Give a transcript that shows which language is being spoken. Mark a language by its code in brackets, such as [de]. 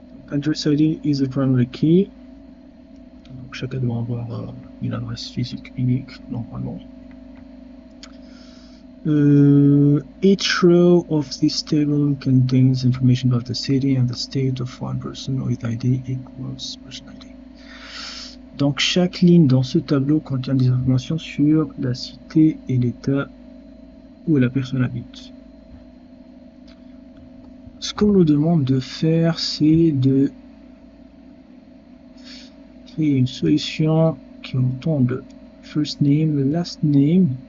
[en] Address ID is the primary key. [fr] Donc chacun doit avoir une adresse physique unique normalement. [en] Each row of this table contains information about the city and the state of one person with ID equals person ID. [fr] Donc chaque ligne dans ce tableau contient des informations sur la cité et l'état où la personne habite. Ce qu'on nous demande de faire, c'est de créer une solution qui entend de first name, last name.